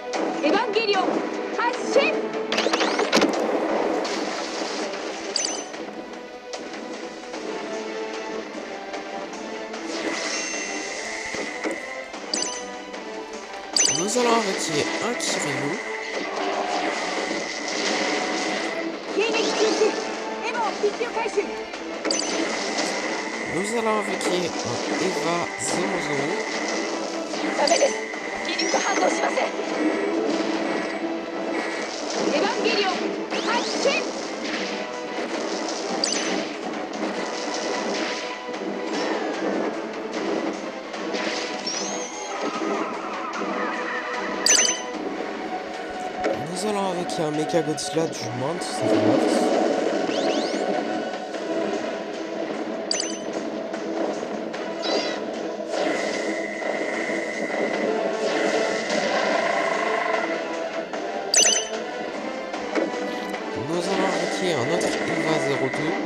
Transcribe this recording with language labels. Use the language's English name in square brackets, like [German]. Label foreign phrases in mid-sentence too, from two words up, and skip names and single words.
[French] Nous allons invoquer un Kiryu. Nous allons invoquer un Eva 00. [Japanese] ダメです。気流が反応しません。エヴァンゲリオン発進。 [French] Nous allons invoquer un Mecha Godzilla du monde, Nous allons invoquer un autre Eva 02.